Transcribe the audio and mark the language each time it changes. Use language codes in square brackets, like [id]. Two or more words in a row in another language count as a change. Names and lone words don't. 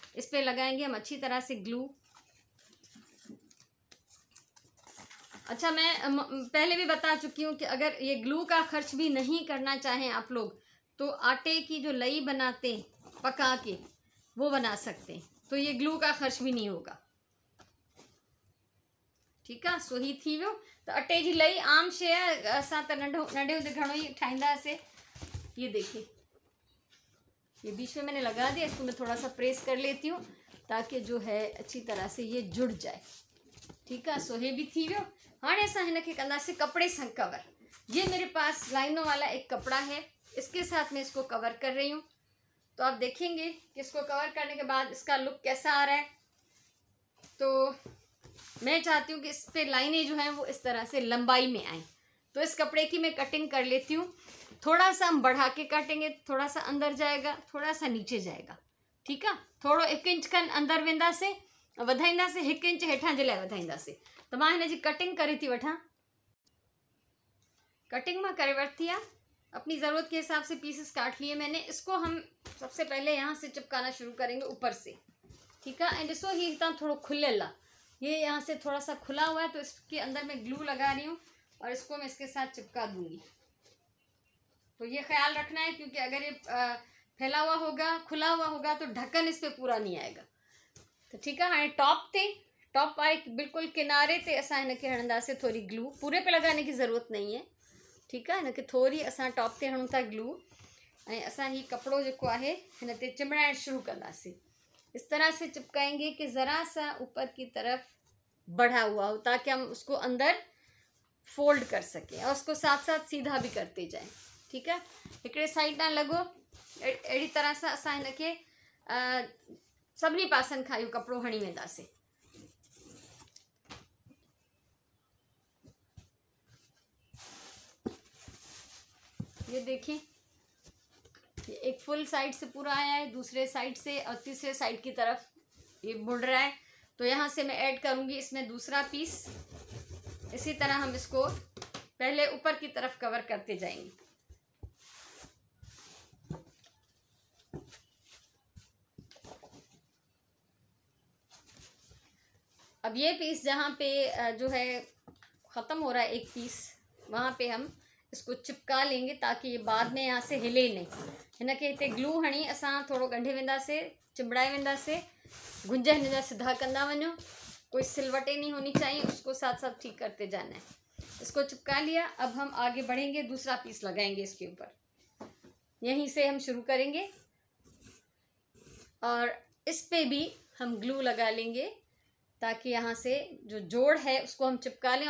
[hi] इस पे लगाएंगे हम अच्छी तरह से ग्लू। अच्छा, मैं पहले भी बता चुकी हूँ कि अगर ये ग्लू का खर्च भी नहीं करना चाहें आप लोग, तो आटे की जो लई बनाते पका के वो बना सकते हैं, तो ये ग्लू का खर्च भी नहीं होगा। ठीक है, [sd] सो ही थी वियो। तो अटे जी लई आम शइ आहे, असां त नंढे हूंदे घणो ई ठाहींदा हुआसीं। [hi] ये देखिए ये बीच में मैंने लगा दिया, इसको मैं थोड़ा सा प्रेस कर लेती हूँ ताकि जो है अच्छी तरह से ये जुड़ जाए। ठीक है, [sd] सो हे भी थी वियो। हाँ असां हिनखे कंदासीं कपड़े सां कवर। [hi] ये मेरे पास लाइनों वाला एक कपड़ा है, इसके साथ मैं इसको कवर कर रही हूँ। तो आप देखेंगे कि इसको कवर करने के बाद इसका लुक कैसा आ रहा है। तो मैं चाहती हूँ कि इस पे लाइनें जो हैं वो इस तरह से लंबाई में आए। तो इस कपड़े की मैं कटिंग कर लेती हूँ। थोड़ा सा हम बढ़ा के काटेंगे, थोड़ा सा अंदर जाएगा, थोड़ा सा नीचे जाएगा। ठीक है, [sd] थोड़ो 1 इंच खन अंदर वेंदासीं, वधाईंदासीं, 1 इंच हेठां जे लाइ वधाईंदासीं। तो मां हिन जी कटिंग करे थी वठां। कटिंग मां करे वरती आहे, [hi] अपनी ज़रूरत के हिसाब से पीसेस काट लिए मैंने। इसको हम सबसे पहले यहाँ से चिपकाना शुरू करेंगे ऊपर से। ठीक है, [sd] एंड ॾिसो ही हितां थोड़ो खुलियल आहे, [hi] ये यहाँ से थोड़ा सा खुला हुआ है, तो इसके अंदर मैं ग्लू लगा रही हूँ और इसको मैं इसके साथ चिपका दूंगी। तो ये ख्याल रखना है, क्योंकि अगर ये फैला हुआ होगा, खुला हुआ होगा, तो ढक्कन इस पे पूरा नहीं आएगा। तो ठीक है, [sd] हाँ टॉप वाले बिल्कुल किनारे ते असां हिनखे हणंदासीं थोड़ी ग्लू, [hi] पूरे पे लगाने की ज़रूरत नहीं है। ठीक है, [sd] हिनखे थोड़ी असां टॉप ते हणूं था ग्लू, ऐं असां ही कपिड़ो जेको आहे हिन ते चिमड़ाइण शुरू कंदासीं। [hi] इस तरह से चिपकाएंगे कि ज़रा सा ऊपर की तरफ बढ़ा हुआ हो, ताकि हम उसको अंदर फोल्ड कर सकें और उसको साथ साथ सीधा भी करते जाएं। ठीक है, [sd] हिकिड़े साइड ना लॻो, अहिड़ी तरह सां असां हिनखे सभिनी पासनि खां इहो कपिड़ो हणी वेंदासीं। [hi] ये देखिए, ये एक फुल साइड से पूरा आया है, दूसरे साइड से और तीसरे साइड की तरफ ये मुड़ रहा है। तो यहाँ से मैं ऐड करूँगी इसमें दूसरा पीस। इसी तरह हम इसको पहले ऊपर की तरफ कवर करते जाएंगे। अब ये पीस जहाँ पे जो है ख़त्म हो रहा है एक पीस, वहाँ पे हम इसको चिपका लेंगे ताकि ये बाद में यहाँ से हिले नहीं। [sd] हिनखे हिते ग्लू हणी असां थोड़ो ॻंढे वेंदासीं, चिंबड़ाए वेंदासीं, गुंज हिन जा सिधा कंदा वञो, [hi] कोई सिलवटें नहीं होनी चाहिए, उसको साथ साथ ठीक करते जाना है। इसको चिपका लिया, अब हम आगे बढ़ेंगे, दूसरा पीस लगाएंगे इसके ऊपर। यहीं से हम शुरू करेंगे और इस पे भी हम ग्लू लगा लेंगे ताकि यहाँ से जो जोड़ है उसको हम चिपका लें।